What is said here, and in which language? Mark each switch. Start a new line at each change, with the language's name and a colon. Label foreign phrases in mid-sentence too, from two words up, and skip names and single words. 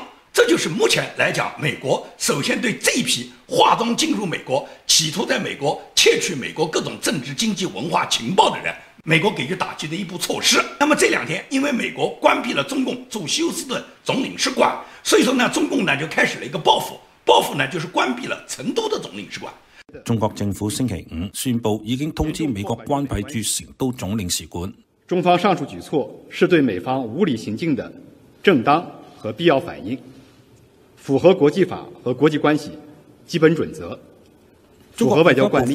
Chinese: 这就是目前来讲，美国首先对这一批化妆进入美国，企图在美国窃取美国各种政治、经济、文化情报的人，美国给予打击的一步措施。那么这2天，因为美国关闭了中共驻休斯顿总领事馆，所以说呢，中共呢就开始了一个报复呢就是关闭了成都的总领事馆。中國政府星期5宣布已經通知美國關閉駐成都總領事館。中方上述舉措是對美方無理行徑的正當和必要反應，符合國際法和國際關係基本準則，符合外交慣例。